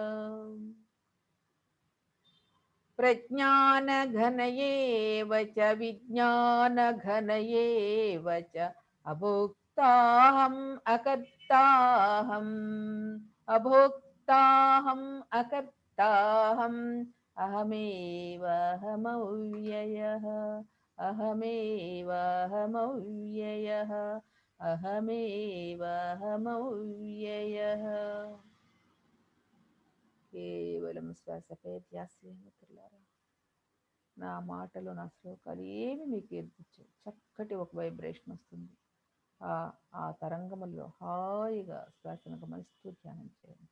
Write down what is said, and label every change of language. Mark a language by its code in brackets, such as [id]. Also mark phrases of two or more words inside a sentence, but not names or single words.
[sa] प्रज्ञानघनयेव च विज्ञानघनयेव च अभोक्ताहम् अकर्ताहम् अभोक्ताहम् अकर्ताहम् अहमेवाहमव्ययः अहमेवाहमव्ययः अहमेवाहमव्ययः। [te] కేవలం శ్వాసపై ధ్యాస మిత్రులారా. నా మాటలు నా శ్లోకాలు ఏమి మీకు ఎదుర్చు చక్కటి ఒక వైబ్రేషన్ వస్తుంది. ఆ తరంగముల్లో హాయిగా శ్వాసను గమనిస్తూ ధ్యానం చేయండి.